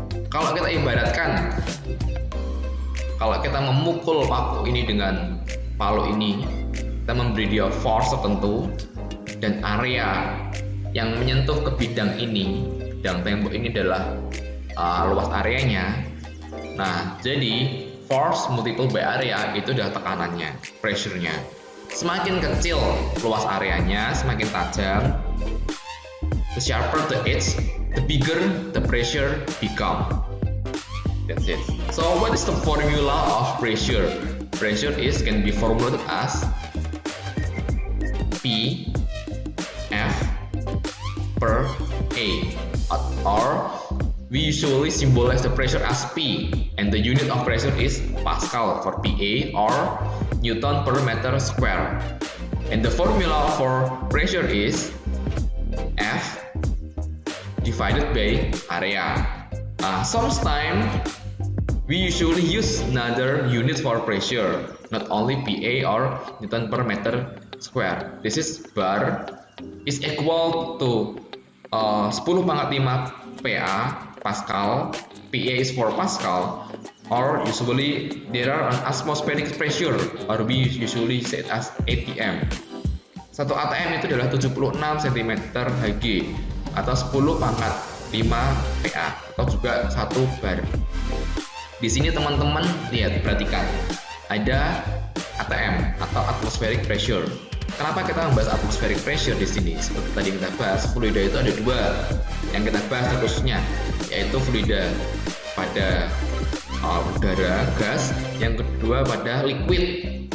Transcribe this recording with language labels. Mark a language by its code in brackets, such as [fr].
[id] Kalau kita ibaratkan, kalau kita memukul paku ini dengan palu ini, kita memberi dia force tertentu dan area yang menyentuh ke bidang ini, bidang tembok ini adalah luas areanya. Nah, jadi [en] force multiple by area [id] itu adalah tekanannya, pressure-nya. Semakin kecil luas areanya, semakin tajam. [en] The sharper the edge, the bigger the pressure become. That's it. So what is the formula of pressure? Pressure can be formulated as P F per A, or we usually symbolize the pressure as P, and the unit of pressure is Pascal for PA or Newton per meter square. And the formula for pressure is F divided by area. Sometimes We usually use another unit for pressure, not only PA or Newton per meter square. This is bar is equal to 10 pangkat 5 PA Pascal, PA is 4 Pascal, or usually there are an atmospheric pressure, or we usually say it as ATM. [id] Satu ATM itu adalah 76 cm Hg atau 10 pangkat 5 PA atau juga 1 bar. Di sini teman-teman lihat, perhatikan, ada ATM atau atmospheric pressure. Kenapa kita membahas atmospheric pressure di sini? Seperti tadi kita bahas, fluida itu ada dua yang kita bahas khususnya, yaitu fluida pada udara, gas, yang kedua pada liquid.